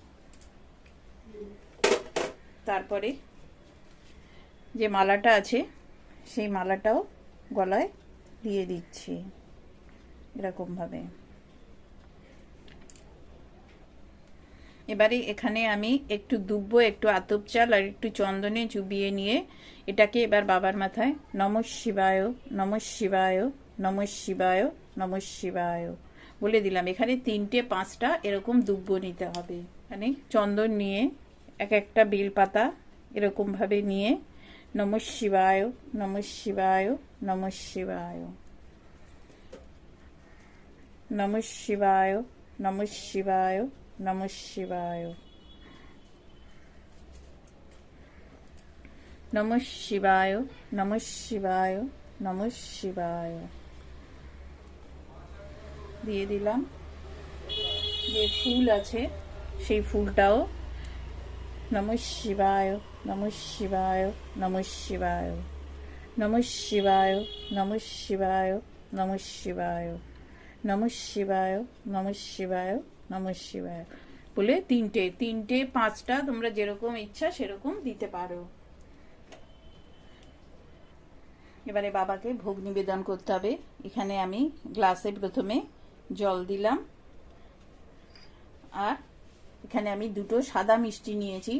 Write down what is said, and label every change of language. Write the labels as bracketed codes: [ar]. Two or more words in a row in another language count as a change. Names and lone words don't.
[bn] তারপরে যে মালাটা আছে সেই মালাটাও গলায় দিয়ে দিচ্ছি এরকম ভাবে। এবারে এখানে আমি একটু দুব্বো, একটু আতপ চাল আর একটু চন্দনে চুবিয়ে নিয়ে এটাকে এবার বাবার মাথায় [sa] নমঃ শিবায়, নমঃ শিবায়, নমঃ শিবায়, নমঃ শিবায় [bn] বলে দিলাম। এখানে 3টে 5টা এরকম দুব্বো নিতে হবে। এখানে চন্দন নিয়ে একটা বেলপাতা এরকম ভাবে নিয়ে [sa] নমঃ শিবায়, নমঃ শিবায়, নমঃ শিবায়, নমঃ শিবায়, নমঃ শিবায়, নমঃ শিবায়, নমঃ শিবায়, নমঃ শিবায়, নমঃ শিবায় [bn] দিয়ে দিলাম। যে ফুল আছে সেই ফুলটাও [sa] নমঃ শিবায়, নমঃ শিবায়, নমঃ শিবায়, নমঃ শিবায়, নমঃ শিবায়, নমঃ শিবায়, নমঃ শিবায়, নমঃ শিবায়, নমঃ শিবায় [bn] বলে 3টে 5টা তোমরা যেরকম ইচ্ছা সেরকম দিতে পারো। এবারে বাবাকে ভোগ নিবেদন করতে হবে। এখানে আমি গ্লাসে প্রথমে জল দিলাম, আর এখানে আমি 2টো সাদা মিষ্টি নিয়েছি।